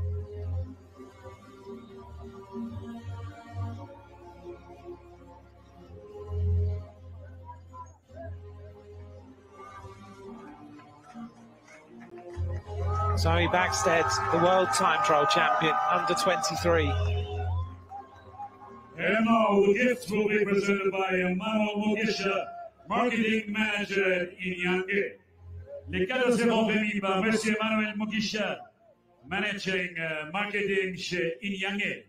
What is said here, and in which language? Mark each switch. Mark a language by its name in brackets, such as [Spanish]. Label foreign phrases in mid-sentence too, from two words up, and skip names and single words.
[English] Zoe Baxted, the world time trial champion, under-23. And now the gift will be presented by Emmanuel Mugisha, Marketing Manager in Yange. [French] Les cadeaux seront remis par Monsieur Emmanuel Mugisha, [English] Managing Marketing [French] chez Inyange.